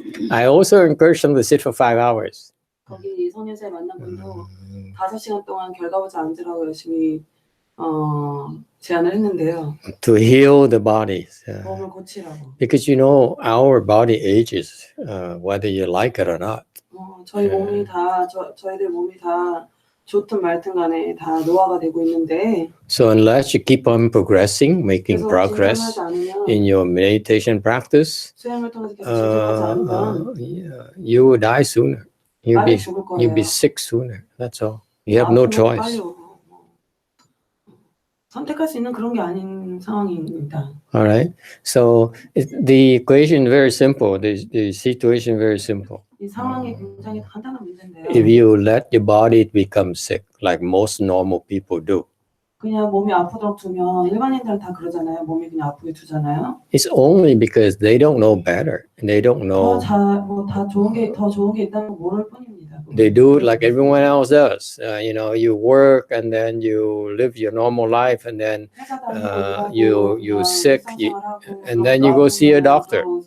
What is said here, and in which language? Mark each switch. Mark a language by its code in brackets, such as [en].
[en] I also encourage them to sit for 5 hours. [ko] 거기 성년사에 만난 분도 5시간 동안 결과보자 앉으라고 열심히 제안을 했는데요. [en] To heal the bodies. [ko] 몸을 고치라고. [en] Because you know our body ages, whether you like it or not. [ko] 저희 몸이 다 저희들 몸이 다 좋든 말든 간에 다 노화가 되고 있는데. [en] So unless you keep on progressing, making progress in your meditation practice, [ko] 수행을 통해서 계속 진행하지 않으면 [en] you will die sooner. You'll be sick sooner. That's all. You have no choice. [ko] 선택할 수 있는 그런 게 아닌 상황입니다. [en] All right. So the equation is very simple. The situation is very simple. [ko] 이 상황이 굉장히 간단한 문제인데요. [en] If you let your body become sick, like most normal people do, [ko] 그냥 몸이 아프도록 두면 일반인들은 다 그러잖아요. 몸이 그냥 아프게 두잖아요. [en] it's only because they don't know better. They don't know. [ko] 더 좋은 게 있다는 걸 모를 뿐입니다. [en] They do it like everyone else does. You work and then you live your normal life, and then you're sick, and then you go see a doctor.